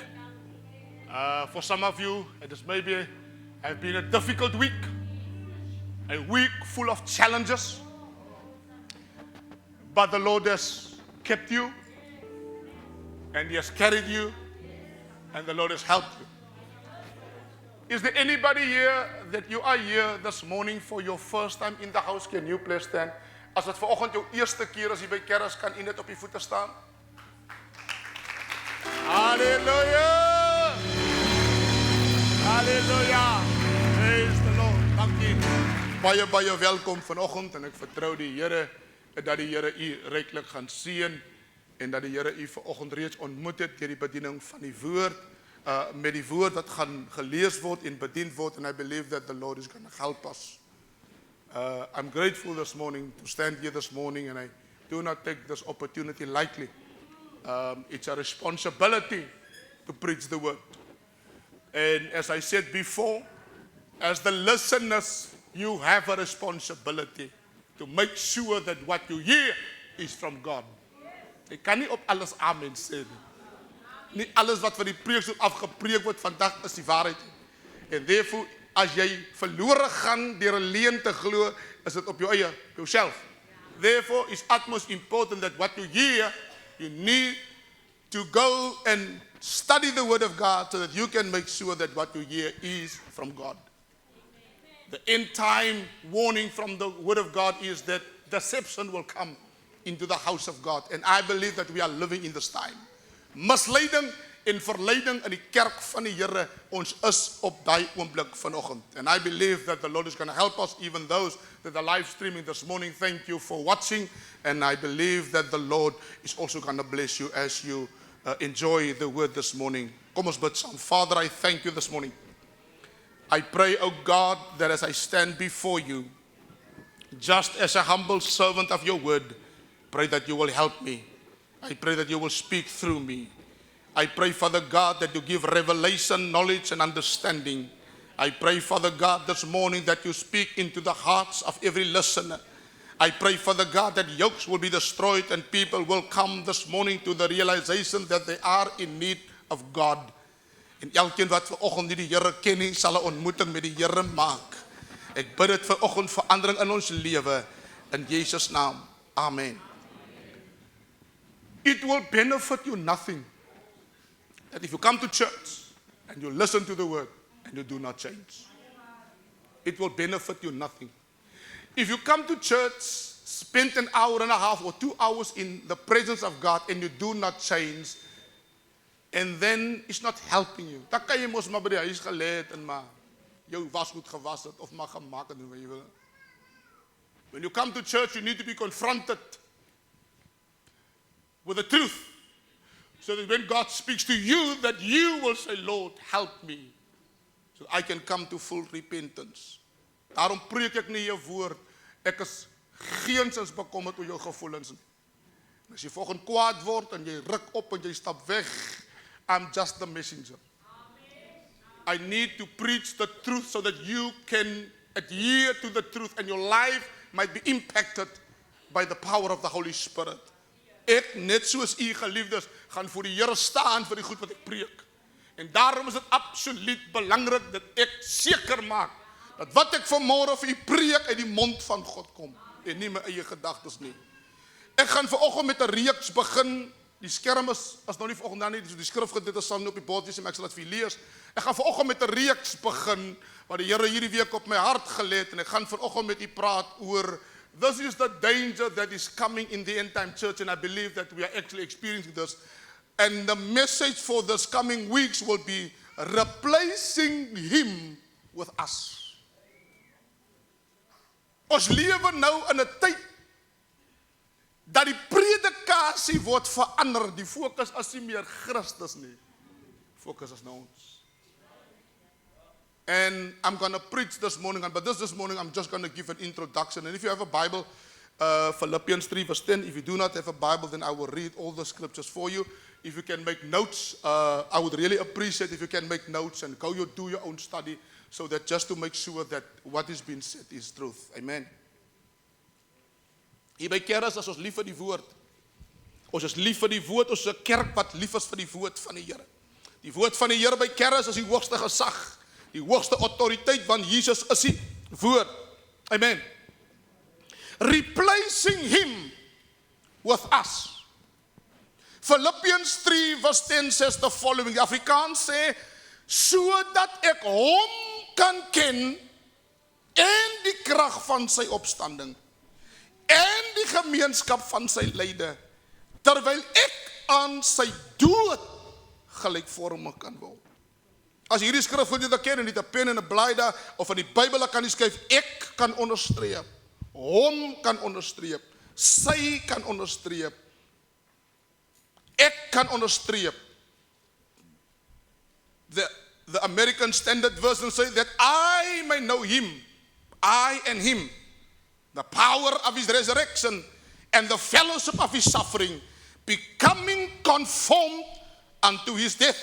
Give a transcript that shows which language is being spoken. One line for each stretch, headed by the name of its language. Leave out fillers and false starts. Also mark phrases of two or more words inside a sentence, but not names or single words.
English: For some of you, it has maybe have been a difficult week, a week full of challenges, but the Lord has kept you, and He has carried you, and the Lord has helped you. Is there anybody here that you are here this morning for your first time in the house? Can you please stand?
Afrikaans: As dit vanoggend jou eerste keer is hier by Keras, kan u net op die voete staan? Halleluja!
English: Halleluja! Praise the Lord.
Afrikaans: Dankie. Baie welkom vanoggend, en ek vertrou die Here dat die Here u ryklik gaan seën en dat die Here u vanoggend reeds ontmoet het deur die bediening van die woord, met die woord wat gaan gelees word en bedien word,
English: and I believe that the Lord is going to help us. I'm grateful this morning to stand here this morning, and I do not take this opportunity lightly. It's a responsibility to preach the word. And as I said before, as the listeners, you have a responsibility to make sure that what you hear is from God.
Afrikaans: Ek kan nie op alles amen sê nie. Nie alles wat van die preekstoel afgepreek word vandag is die waarheid. En therefore, as jy verlore gaan deur 'n leuen te glo, is dit op jou eie, jouself.
English: Therefore, it's utmost important that what you hear, you need to go and study the word of God so that you can make sure that what you hear is from God. The end time warning from the word of God is that deception will come into the house of God. And I believe that we are living in this time.
Afrikaans: Misleiding en verleiding in die kerk van die Here, ons is op daai oomblik vanoggend.
English: And I believe that the Lord is going to help us, even those that are live streaming this morning. Thank you for watching, and I believe that the Lord is also going to bless you as you enjoy the word this morning.
Afrikaans: Kom ons bid saam.
English: Father, I thank you this morning. I pray, oh God, that as I stand before you, just as a humble servant of your word, pray that you will help me. I pray that you will speak through me. I pray, Father God, that you give revelation, knowledge, and understanding. I pray, Father God, this morning that you speak into the hearts of every listener. I pray, Father God, that yokes will be destroyed and people will come this morning to the realization that they are in need of God.
Afrikaans: En elkeen wat vanoggend nie die Here ken nie, sal 'n ontmoeting met die Here maak. Ek bid dit vanoggend verandering in ons lewe, in Jesus' naam. Amen.
English: It will benefit you nothing that if you come to church and you listen to the word and you do not change. It will benefit you nothing. If you come to church, spend an hour and a half or 2 hours in the presence of God and you do not change, and then it's not helping you.
Afrikaans: Dan kan jy mos maar by die huis gelê het en maar jou wasgoed gewas het of maar gemaak het wat jy wil.
English: When you come to church, you need to be confronted with the truth, so that when God speaks to you, that you will say, Lord, help me, so I can come to full repentance.
Afrikaans: Daarom preek ek nie jou woord. Ek is geensins bekommerd oor jou gevoelens nie. As jy volgende kwaad word en jy ruk op en jy stap weg,
English: I'm just the messenger. I need to preach the truth so that you can adhere to the truth and your life might be impacted by the power of the Holy Spirit.
Afrikaans: Ek, net soos u geliefdes, gaan voor die Here staan vir die goed wat ek preek. En daarom is dit absoluut belangrik dat ek seker maak dat wat ek vanmôre vir u preek uit die mond van God kom en nie my eie gedagtes nie. Ek gaan vanoggend met 'n reeks begin. Die skerm is nog nie vanoggend dan nie, die skrifgedeelte sal nie op die bord wees, maar ek sal dit vir u lees. Ek gaan vanoggend met 'n reeks begin wat die Here hierdie week op my hart gelê het, en ek gaan vanoggend met u praat oor
English: this is the danger that is coming in the end time church, and I believe that we are actually experiencing this. And the message for this coming weeks will be replacing him with us.
Afrikaans: Ons lewe nou in 'n tyd situasie word verander. Die fokus is nie meer Christus nie. Focus is nou ons.
English: And I'm going to preach this morning, but this morning I'm just going to give an introduction. And if you have a Bible, Philippians 3 verse 10, if you do not have a Bible, then I will read all the scriptures for you. If you can make notes, I would really appreciate if you can make notes and go do your own study, so that just to make sure that what is being said is truth. Amen.
Afrikaans: Hier by Keres is ons lief vir die woord. Ons is lief vir die woord, ons is 'n kerk wat lief is vir die woord van die Here. Die woord van die Here by Keres is die hoogste gesag, die hoogste autoriteit, want Jesus is die woord.
English: Amen. Replacing him with us. Philippians 3 verse 10 says the following.
Afrikaans: Die Afrikaans sê, sodat ek hom kan ken en die krag van sy opstanding en die gemeenskap van sy lyde, terwyl ek aan sy dood gelykvormig kan word. As hierdie skrif wil jy dit ken en nie 'n pen en 'n blaai daar of in die Bybel kan jy skryf, ek kan onderstreep, hom kan onderstreep, sy kan onderstreep, ek kan onderstreep.
English: The American Standard Version says that I may know him, I and him, the power of his resurrection and the fellowship of his suffering, becoming conformed unto his death.